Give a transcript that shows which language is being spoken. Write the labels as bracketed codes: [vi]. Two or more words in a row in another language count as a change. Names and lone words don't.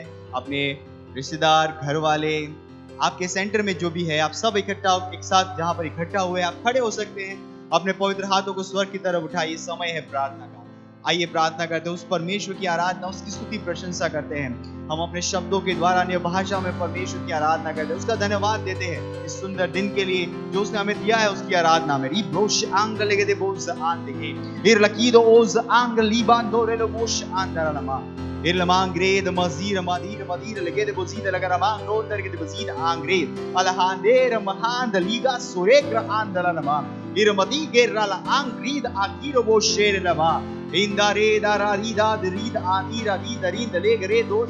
[hi] अपने रिश्तेदार, घर वाले, आपके सेंटर में जो भी है, आप सब इकट्ठा एक साथ जहां पर इकट्ठा हुए आप खड़े हो सकते हैं। अपने पवित्र हाथों को स्वर्ग की तरफ उठाइए, समय है प्रार्थना का। आइए प्रार्थना करते हैं, उस परमेश्वर की आराधना, उसकी स्तुति प्रशंसा करते हैं। हम अपने शब्दों के द्वारा अन्य भाषा में परमेश्वर की आराधना करते हैं, उसका धन्यवाद देते हैं इस सुंदर दिन के लिए जो उसने हमें दिया है। उसकी आराधना में रिब्रोश आंग लेगे दे बोज आन देगे इरलकीदो ओज आंग लीबांदो रेलो बोश आंदरलमा इरलमांग्रेद मजीर मदीर मदीर लेगे दे बोजीद लगरमांग रोंदर के दे बोजीद आंग्रेद अलहांदेर महांद लीगा सुरेग्र आंदरलमा इरमदी गेरला आंग्रीद आकीरो बोशेरलमा इंदारे दारारीदा दरीद आदीरा दीदरीद लेगरे दोज